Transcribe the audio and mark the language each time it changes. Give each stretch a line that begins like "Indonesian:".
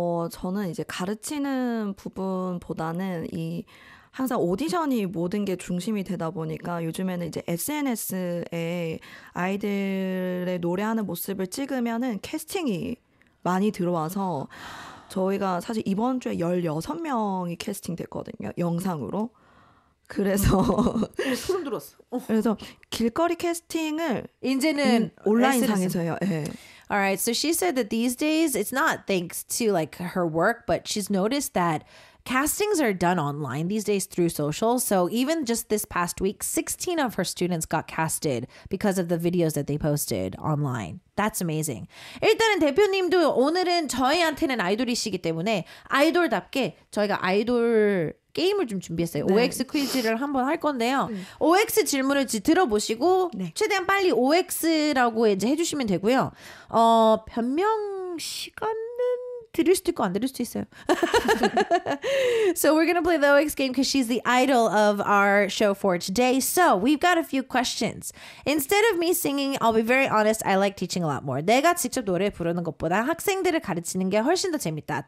Korean: 저는 이제 가르치는 부분보다는 항상 오디션이 모든 게 중심이 되다 보니까 요즘에는 이제 SNS에 아이들의 노래하는 모습을 찍으면은 캐스팅이 많이 들어와서 저희가 사실 이번 주에 16명이 캐스팅 됐거든요. 영상으로. 그래서 소름 돋았어. 그래서 길거리 캐스팅을 이제는 온라인상에서요. 네.
English: All right. So she said that these days it's not thanks to like her work, but she's noticed that castings are done online these days through social. So even just this past week, 16 of her students got casted because of the videos that they posted online. That's amazing.
Korean: 일단은 대표님도 오늘은 저희한테는 아이돌이시기 때문에 아이돌답게 저희가 아이돌 게임을 좀 준비했어요. 네. OX 퀴즈를 한번 할 건데요. OX 질문을 들어보시고 네. 최대한 빨리 OX라고 이제 해주시면 되고요. 변명 시간은 들을 수도 있고 안 들을 수도 있어요.
English: So we're going to play the OX game because she's the idol of our show for today. So we've got a few questions. Instead of me singing, I'll be very honest, I like teaching a lot more.
Korean: 내가 직접 노래 부르는 것보다 학생들을 가르치는 게 훨씬 더 재밌다.